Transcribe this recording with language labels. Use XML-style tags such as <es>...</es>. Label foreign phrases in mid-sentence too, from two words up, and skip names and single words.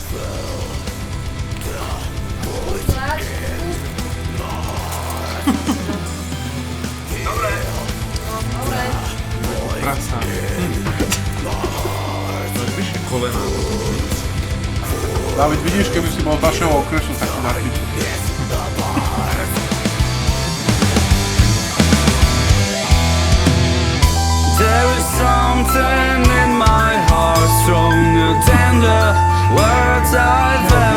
<sk>Dobre. Práca. Vyššie kolena. Dávid, vidíš, keby si bol z našeho okresu, tak si napíš.</sk> <en>There is something in my heart, strong, tender words I</en>